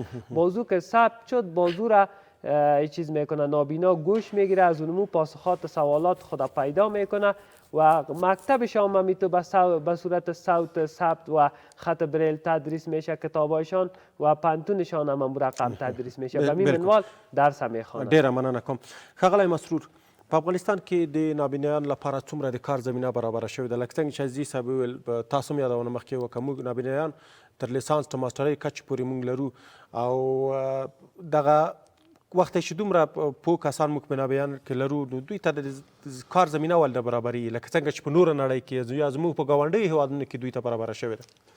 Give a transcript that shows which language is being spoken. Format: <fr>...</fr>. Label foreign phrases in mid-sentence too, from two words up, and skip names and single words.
<fa>موضوع که ثبت شد، موضوع را چیز میکنه، نابینا گوش میگیره، از اونمو پاسخات سوالات خود پیدا میکنه و مکتبشان هم میتو به صورت صوت ثبت و خط بریل تدریس میشه، کتابایشان و پانتونشان هم مرقم تدریس میشه. به این منوال درس هم میخوانه.</fa> <ps>ډیره مننه کوم. ښاغلی مسرور، په افغانستان کې د نابینایانو لپاره څومره د کار زمینه برابره شوې ده؟ لکه څنګه چې عزیزي صاحب وویل، تاسو هم یادونه مخکې وکړه، موږ نابینایان تر لیسانس تر ماسټرۍ کچې پورې موږ لرو او دغه وخت چې دومره پوه کسان موږ په نابینایان کې لرو، نو دوی ته د کار زمینه ولې برابرېږي لکه څنګه چې په نوره نړۍ کې یا زموږ په ګاونډیو هېوادونو کې دوی ته برابره شوې ده؟</ps>